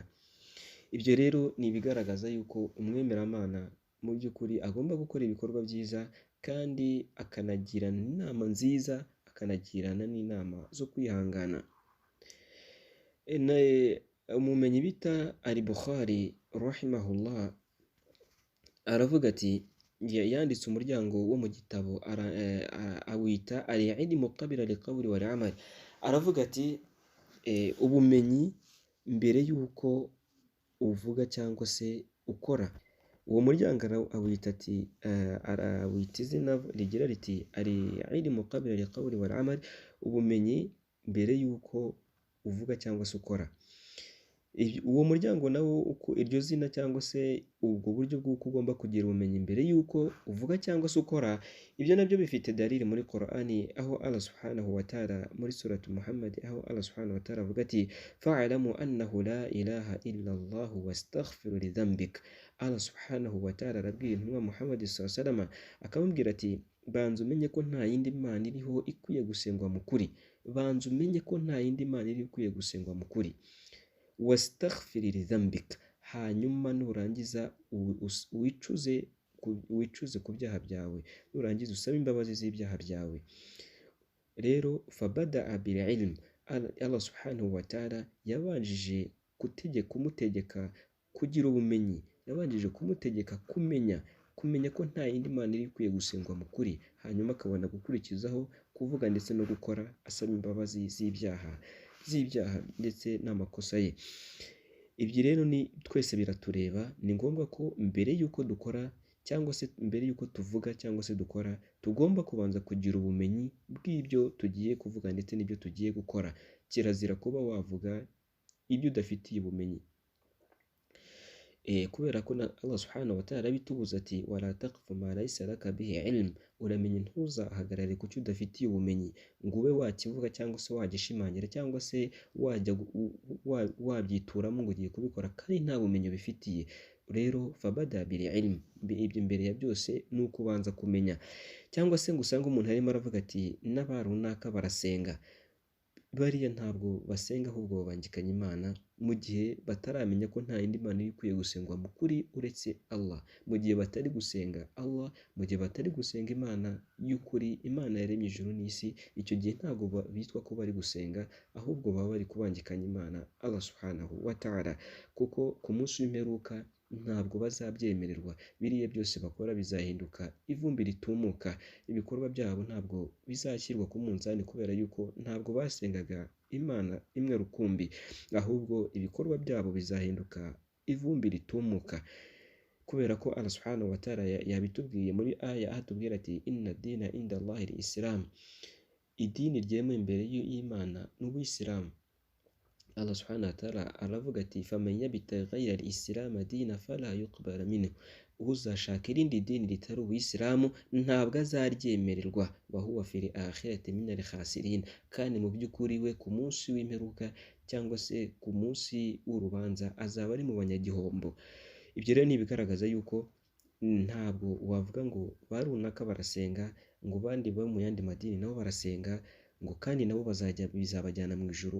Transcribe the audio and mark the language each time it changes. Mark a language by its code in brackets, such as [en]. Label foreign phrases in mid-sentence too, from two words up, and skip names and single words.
[rw] Ibyo rero ni ibigaragaza yuko umwemeramana mu by'ukuri agomba gukora ibikorwa byiza, kandi akanagirana inama nziza, akanagirana n'inama zo kwihangana. Umumenyi bita al-Bukhari rahimahullah aravuga ati, yanditse umuryango wo mu gitabo awita [ar] العلم قبل القول والعمل. [rw] Aravuga ati ubumenyi mbere y'uko uvuga cyangwa se ukora. Uwo muryango awita izina rigira riti [ar] العلم قبل القول والعمل, [rw] ubumenyi mbere y'uko uvuga cyangwa se ukora. Uwo muryango nawo, iryo zina cyangwa se ubwo buryo bw'uko ugomba kugira ubumenyi mbere y'uko uvuga cyangwa se ukora, ibyo nabyo bifite dalili muri Korani, aho [ar] الله سبحانه وتعالى [rw] muri suratu Muhammad, aho [ar] الله سبحانه وتعالى [rw] avuga ati [ar] فاعلم أنه لا إله إلا الله واستغفر لذنبك. الله سبحانه وتعالى [rw] arabwira intumwa [ar] Muhammad صلى الله عليه وسلم, [rw] akamubwira ati banza umenye ko nta yindi mana iriho ikwiye gusengwa mu kuri. Banza umenye ko nta yindi mana iriho ikwiye gusengwa mu kuri. [ar] واستغفر لذنبك, [rw] hanyuma nurangiza wicuze ku byaha byawe, nurangiza usabe imbabazi z'ibyaha byawe. Rero [ar] فبدأ بالعلم, الله سبحانه وتعالى [rw] yabanjije kumutegeka kugira ubumenyi, yabanjije kumutegeka kumenya ko nta yindi mana iri ikwiye gusengwa mu kuri, hanyuma akabona gukurikizaho kuvuga ndetse no gukora asaba imbabazi z'ibyaha ndetse n'amakosa ye. Ibyo rero ni twese biratureba, ni ngombwa ko mbere y'uko dukora cyangwa se mbere y'uko tuvuga cyangwa se dukora, tugomba kubanza kugira ubumenyi bw'ibyo tugiye kuvuga ndetse n'ibyo tugiye gukora. Kirazira kuba wavuga ibyo udafitiye ubumenyi. Kubera ko na [ar] الله سبحانه وتعالى [rw] abitubuza ati [ar] ولا تقف ما ليس لك به علم, [rw] uramenye ntuzahagarare ku cyo udafitiye ubumenyi ngo ube wakivuga cyangwa se wagishimangira cyangwa se wajya wabyituramo ngo ugiye kubikora kandi nta bumenyi ubifitiye. Rero [ar] فبدأ بالعلم, [rw] ibyo mbere ya byose ni ukubanza kumenya. Cyangwa se ngo usange umuntu arimo aravuga ati n'abarunaka barasenga, bariya ntabwo basenga ahubwo babangikanya Imana, mu gihe bataramenya ko nta yindi mana iri ikwiye gusengwa mu kuri uretse Allah, mu gihe batari gusenga Allah, mu gihe batari gusenga Imana y'ukuri, Imana yaremye ijuru n'isi, icyo gihe ntabwo bitwa ko bari gusenga, ahubwo baba bari kubangikanya Imana [ar] الله سبحانه وتعالى, [rw] kuko ku munsi w'imperuka ntabwo bazabyemererwa. Biriya byose bakora bizahinduka ivumbi ritumuka, ibikorwa byabo ntabwo bizashyirwa ku munzani, kubera yuko ntabwo basengaga Imana imwe rukumbi, ahubwo ibikorwa byabo bizahinduka ivumbi ritumuka, kubera ko [ar] الله سبحانه وتعالى [rw] yabitubwiye muri aya atubwira ati [ar] إن الدين عند الله الإسلام, [rw] idini ryemewe imbere y'Imana ni Ubuyisilamu. [ar] الله سبحانه وتعالى [rw] aravuga ati [ar] فمن يبتغ غير الإسلام دينا فلا يقبل منه, [rw] uzashaka irindi dini ritari Ubuyisilamu ntabwo azaryemererwa, [ar] وهو في الآخرة من الخاسرين, [rw] kandi mu by'ukuri we ku munsi w'imperuka cyangwa se ku munsi w'urubanza azaba ari mu banyagihombo. Ibyo rero ni ibigaragaza yuko ntabwo wavuga ngo barunaka barasenga, ngo bandi bo mu yandi madini nabo barasenga, ngo kandi nabo bizabajyana mu ijuru.